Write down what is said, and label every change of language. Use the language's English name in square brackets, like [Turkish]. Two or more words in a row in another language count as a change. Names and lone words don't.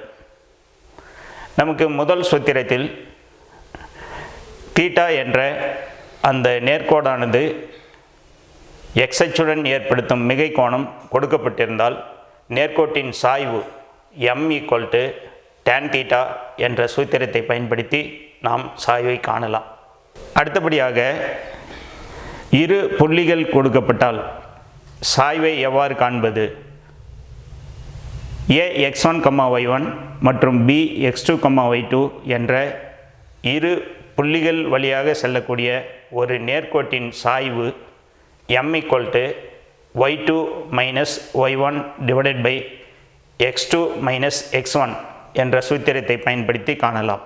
[Tamil] நமக்கு முதல் சூத்திரத்தில் தீட்டா என்ற அந்த நேர்கோடானது எக்ஸ் அச்சுடன் ஏற்படுத்தும் மிகை கோணம் கொடுக்கப்பட்டிருந்தால் நேர்கோட்டின் சாய்வு m tan θ என்ற சூத்திரத்தை பயன்படுத்தி நாம் சாய்வை காணலாம். அடுத்தபடியாக இரு புள்ளிகள் கொடுக்கப்பட்டால் சாய்வை எவ்வாறு காண்பது? a x1, y1 மற்றும் b x2, y2 என்ற இரு புள்ளிகள் வழியாக செல்லக்கூடிய ஒரு நேர்கோட்டின் சாய்வு m [English] y2 minus y1 divided by x2 minus x1 [Tamil] என்ற சூத்திரத்தை பயன்படுத்தி காணலாம்.